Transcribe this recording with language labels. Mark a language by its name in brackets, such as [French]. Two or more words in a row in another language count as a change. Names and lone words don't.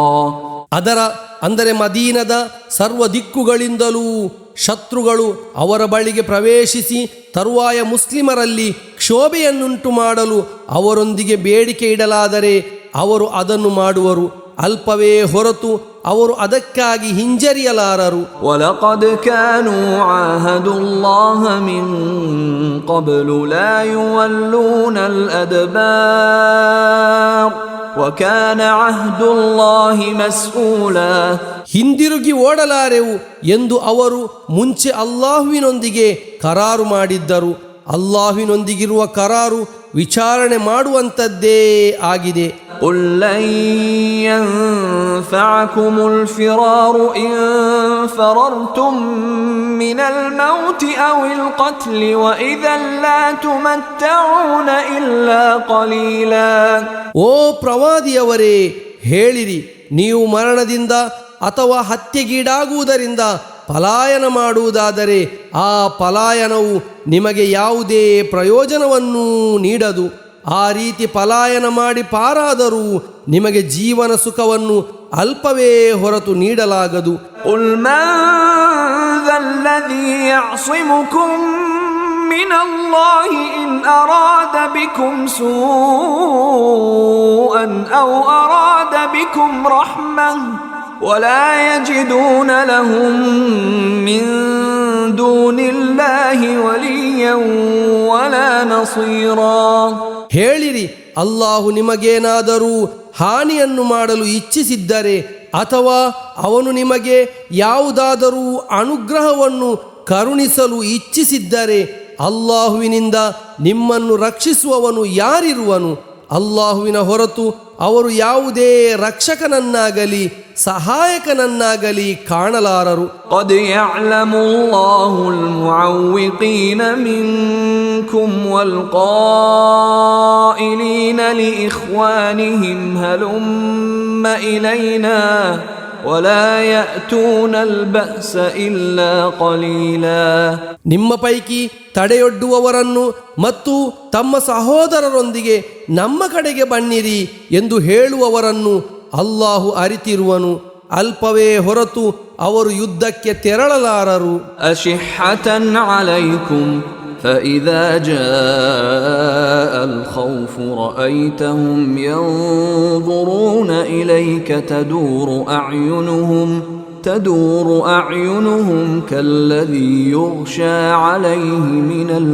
[Kannada] ಅದರ ಅಂದರೆ ಮದೀನದ ಸರ್ವ ದಿಕ್ಕುಗಳಿಂದಲೂ ಶತ್ರುಗಳು ಅವರ ಬಳಿಗೆ ಪ್ರವೇಶಿಸಿ ತರುವಾಯ ಮುಸ್ಲಿಮರಲ್ಲಿ ಕ್ಷೋಭೆಯನ್ನುಂಟು ಮಾಡಲು ಅವರೊಂದಿಗೆ ಬೇಡಿಕೆ ಇಡಲಾದರೆ ಅವರು ಅದನ್ನು ಮಾಡುವರು. ಅಲ್ಪವೇ ಹೊರತು ಅವರು ಅದಕ್ಕಾಗಿ ಹಿಂಜರಿಯಲಾರರು. [Arabic] وَلَقَدْ كَانُوا عَاهَدُوا اللَّهَ مِنْ قَبْلُ لَا يُوَلُّونَ الْأَدْبَارَ وَكَانَ عَهْدُ اللَّهِ مَسْئُولًا. [Kannada] ಹಿಂದಿರುಗಿ ಓಡಲಾರೆವು ಎಂದು ಅವರು ಮುಂಚೆ ಅಲ್ಲಾಹುವಿನೊಂದಿಗೆ ಕರಾರು ಮಾಡಿದ್ದರು. ಅಲ್ಲಾಹುವಿನೊಂದಿಗಿರುವ ಕರಾರು ವಿಚಾರಣೆ ಮಾಡುವಂಥದ್ದೇ ಆಗಿದೆ. [Arabic] قُلْ لَنْ يَنْفَعَكُمُ الْفِرَارُ إِنْ فَرَرْتُمْ مِنَ الْمَوْتِ أَوِ الْقَتْلِ وَإِذًا لَا تُمَتَّعُونَ إِلَّا قَلِيلًا. [Kannada] ಓ ಪ್ರವಾದಿಯವರೇ, ಹೇಳಿರಿ, ನೀವು ಮರಣದಿಂದ ಅಥವಾ ಹತ್ಯೆಗೀಡಾಗುವುದರಿಂದ ಪಲಾಯನ ಮಾಡುವುದಾದರೆ ಆ ಪಲಾಯನವು ನಿಮಗೆ ಯಾವುದೇ ಪ್ರಯೋಜನವನ್ನೂ ನೀಡದು. ಆ ರೀತಿ ಪಲಾಯನ ಮಾಡಿ ಪಾರಾದರೂ ನಿಮಗೆ ಜೀವನ ಸುಖವನ್ನು ಅಲ್ಪವೇ ಹೊರತು ನೀಡಲಾಗದು. [Arabic] قُلْ مَنْ ذَا الَّذِي يَعْصِمُكُمْ مِنَ اللَّهِ إِنْ أَرَادَ بِكُمْ سُوءًا أَوْ أَرَادَ بِكُمْ رَحْمَةً وَلَا يَجِدُونَ لَهُم مِّن دُونِ اللَّهِ وَلِيًّا وَلَا نَصِيرًا. [Kannada] ಹೇಳಿರಿ, ಅಲ್ಲಾಹು ನಿಮಗೇನಾದರೂ ಹಾನಿಯನ್ನು ಮಾಡಲು ಇಚ್ಛಿಸಿದ್ದರೆ ಅಥವಾ ಅವನು ನಿಮಗೆ ಯಾವುದಾದರೂ ಅನುಗ್ರಹವನ್ನು ಕರುಣಿಸಲು ಇಚ್ಛಿಸಿದ್ದರೆ ಅಲ್ಲಾಹುವಿನಿಂದ ನಿಮ್ಮನ್ನು ರಕ್ಷಿಸುವವನು ಯಾರಿರುವನು? ಅಲ್ಲಾಹುವಿನ ಹೊರತು ಅವರು ಯಾವುದೇ ರಕ್ಷಕನನ್ನಾಗಲಿ ಸಹಾಯಕನನ್ನಾಗಲಿ ಕಾಣಲಾರರು. [Arabic] قد يعلم الله المعوقين منكم والقائلين لإخوانهم هلم إلينا ولا يأتون البأس إلا قليلا. [Kannada] ನಿಮ್ಮ ಪೈಕಿ ತಡೆಯೊಡ್ಡುವವರನ್ನು ಮತ್ತು ತಮ್ಮ ಸಹೋದರರೊಂದಿಗೆ ನಮ್ಮ ಕಡೆಗೆ ಬನ್ನಿರಿ ಎಂದು ಹೇಳುವವರನ್ನು ಅಲ್ಲಾಹು ಅರಿತಿರುವನು. ಅಲ್ಪವೇ ಹೊರತು ಅವರು ಯುದ್ಧಕ್ಕೆ ತೆರಳಲಾರರು. [Arabic] أشحة عليكم فإذا جاء الخوف رأيتهم ينظرون إليك تدور أعينهم كالذي يغشى عليه من